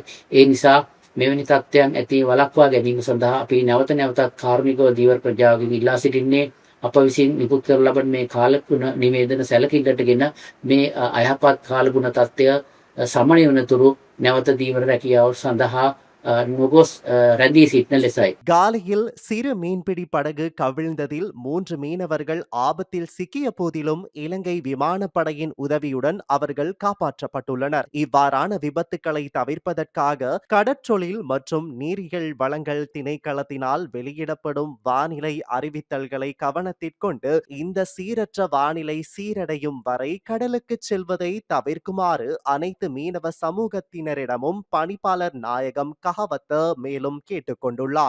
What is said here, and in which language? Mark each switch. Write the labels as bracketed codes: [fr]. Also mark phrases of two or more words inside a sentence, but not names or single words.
[si] ඒ නිසා මෙවැනි තත්ත්වයන් ඇති වළක්වා ගැනීම සඳහා අපි නැවත නැවතත් කාර්මිකව දීවර ප්‍රජාවගෙන් ඉල්ලා සිටින්නේ අප විසින් නිකුත් කරන ලබන මේ කාලගුණ නිවේදන සැලකිල්ලටගෙන මේ අයහපත් කාලගුණ තත්ත්වය සමනය වනතුරු නැවත දීවර රැකියාව සඳහා නොගොස් රැඳී සිටින ලෙසයි. [ta] காலியில் சிறு மீன்பிடி படகு கவிழ்ந்ததில் 3 மீனவர்கள் ஆபத்தில் சிக்கிய போதிலும் இலங்கை விமானப்படையின் உதவியுடன் அவர்கள் காப்பாற்றப்பட்டுள்ளனர். இவ்வாறான விபத்துக்களை தவிர்ப்பதற்காக கடற்றொழில் மற்றும் நீரியல் வளங்கள் திணைக்களத்தினால் வெளியிடப்படும் வானிலை அறிவித்தல்களை கவனத்திற்கொண்டு இந்த சீரற்ற வானிலை சீரடையும் வரை கடலுக்கு செல்வதை தவிர்க்குமாறு அனைத்து மீனவ சமூகத்தினரிடமும் பணிப்பாளர் நாயகம் கஹவத்த மேலும் கேட்டுக்கொண்டுள்ளார்.